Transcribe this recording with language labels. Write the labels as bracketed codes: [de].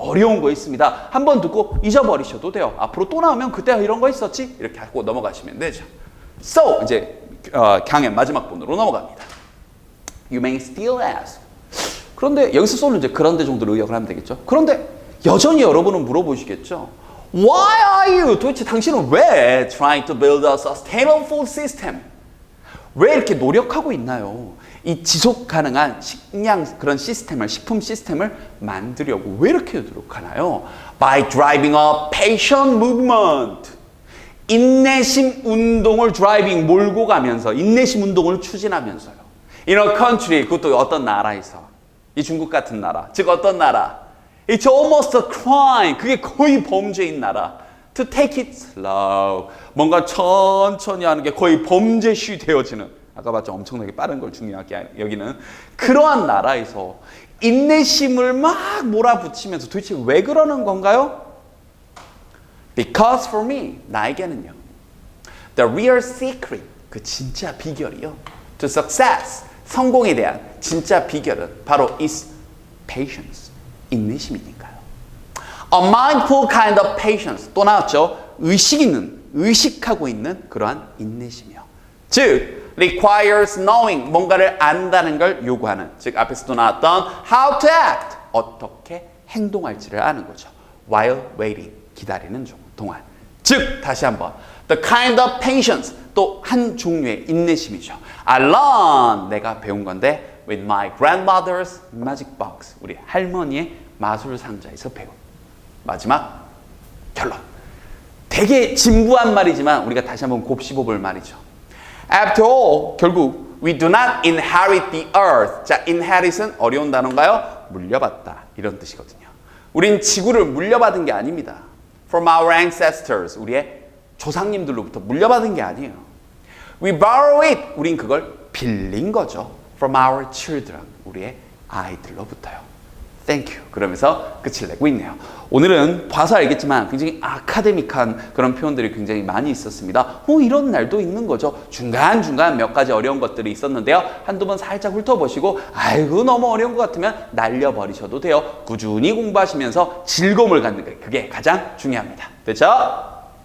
[ko] 어려운 거 있습니다. 한번 듣고 잊어버리셔도 돼요. 앞으로 또 나오면 그때 이런 거 있었지? 이렇게 하고 넘어가시면 되죠. So, 이제 강의 마지막 부분으로 넘어갑니다. [en] You may still ask. [ko] 그런데 여기서 쏘는 이제 그런데 정도로 의역을 하면 되겠죠. 그런데 여전히 여러분은 물어보시겠죠. [en] Why are you? [ko] 도대체 당신은 왜 [en] trying to build a sustainable food system? [ko] 왜 이렇게 노력하고 있나요? 이 지속 가능한 그런 식품 시스템을 만들려고 왜 이렇게 노력하나요? [en] By driving a patient movement. [ko] 인내심 운동을 몰고 가면서 인내심 운동을 추진하면서요. [en] In a country, [ko] 그것도 어떤 나라에서 이 중국 같은 나라, 즉 어떤 나라? [en] It's almost a crime. [ko] 그게 거의 범죄인 나라. [en] To take it slow. [ko] 뭔가 천천히 하는 게 거의 범죄시 되어지는 아까 봤죠? 엄청나게 빠른 걸 중요하게 여기는 그러한 나라에서 인내심을 막 몰아붙이면서 도대체 왜 그러는 건가요? [en] Because for me, [ko] 나에게는요. [en] The real secret, [ko] 그 진짜 비결이요. [en] To success, [ko] 성공에 대한 진짜 비결은 바로 [en] is patience, [ko] 인내심이니까요. [en] A mindful kind of patience, [ko] 또 나왔죠. 의식하고 있는 그러한 인내심이요. 즉, [en] requires knowing, [ko] 뭔가를 안다는 걸 요구하는, 즉 앞에서도 나왔던 [en] how to act, [ko] 어떻게 행동할지를 아는 거죠. [en] While waiting, [ko] 기다리는 동안. 즉, 다시 한번 [en] the kind of patience, [ko] 또 한 종류의 인내심이죠. [en] I learned, [ko] 내가 배운 건데 [en] with my grandmother's magic box, [ko] 우리 할머니의 마술 상자에서 배운. 마지막 결론. 되게 진부한 말이지만 우리가 다시 한번 곱씹어볼 말이죠. [en] After all, [ko] 결국 [en] we do not inherit the earth. [ko] 자, inherit은 어려운 단어인가요? 물려받다, 이런 뜻이거든요. 우린 지구를 물려받은 게 아닙니다. [en] From our ancestors, [ko] 우리의 조상님들로부터 물려받은 게 아니에요. [en] We borrow it, [ko] 우린 그걸 빌린 거죠. [en] From our children, [ko] 우리의 아이들로부터요. [en] Thank you. [ko] 그러면서 끝을 내고 있네요. 오늘은 봐서 알겠지만 굉장히 아카데믹한 그런 표현들이 굉장히 많이 있었습니다. 이런 날도 있는 거죠. 중간중간 몇 가지 어려운 것들이 있었는데요. 한두 번 살짝 훑어보시고 아이고 너무 어려운 것 같으면 날려버리셔도 돼요. 꾸준히 공부하시면서 즐거움을 갖는 게 그게 가장 중요합니다. 됐죠?